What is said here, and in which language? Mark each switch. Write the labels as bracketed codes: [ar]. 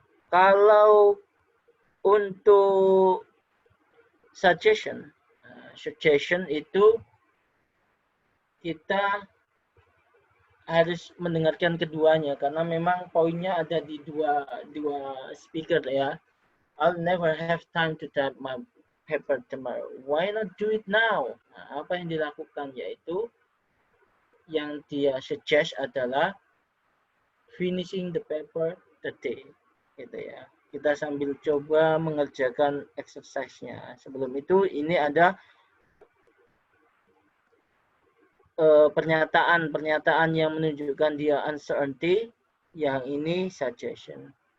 [id] Kalau untuk suggestion itu kita harus mendengarkan keduanya karena memang poinnya ada di dua speaker ya. [en] I'll never have time to type my paper tomorrow. Why not do it now? [id] Nah, apa yang dilakukan yaitu yang dia suggest adalah [en] finishing the paper today. [id] Gitu ya. Kita sambil coba mengerjakan exercise-nya. Sebelum itu ini ada pernyataan yang menunjukkan dia uncertainty, yang ini suggestion.